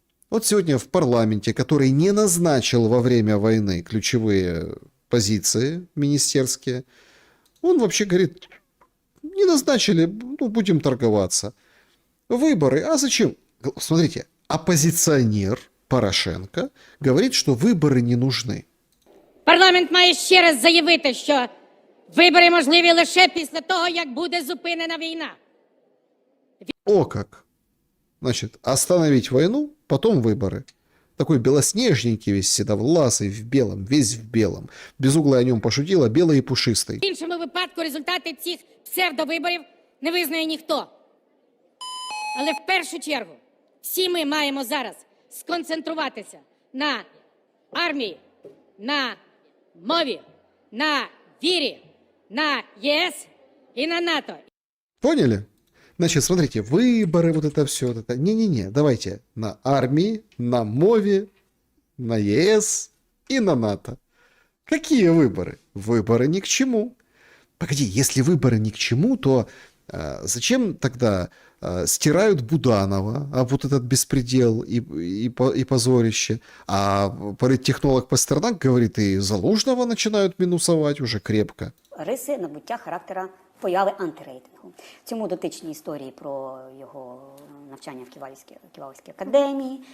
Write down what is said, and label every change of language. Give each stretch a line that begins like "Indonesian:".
Russian: Вот сегодня в парламенте, который не назначил во время войны ключевые позиции министерские, он вообще говорит, не назначили, ну, будем торговаться. Выборы, а зачем? Смотрите, оппозиционер Порошенко говорит, что выборы не нужны.
Ukrainian: Парламент має ще раз заявити, що вибори можливі лише після того, як буде зупинена війна.
Russian: О как! Значит, остановить войну, потом выборы. Такой белоснежненький весь, седовласый, в белом, весь в белом. Без угла о нем пошутила, белый и пушистый.
Ukrainian: В іншому випадку результати цих псевдовиборів не визнає ніхто. Але в першу чергу всі ми маємо зараз сконцентруватися на армії, на мові, на вірі, на ЄС і на НАТО.
Russian: Поняли? Значит, смотрите, выборы, вот это все, вот это. Не-не-не, давайте на армии, на мове, на ЕС и на НАТО. Какие выборы? Выборы ни к чему. Погоди, если выборы ни к чему, то зачем тогда стирают Буданова, а вот этот беспредел и позорище, а политтехнолог Пастернак говорит, и Залужного начинают минусовать уже крепко.
Ukrainian: Риси набуття характера появи антирейтингу. Цьому дотичні історії про його навчання в Ківалівській академії.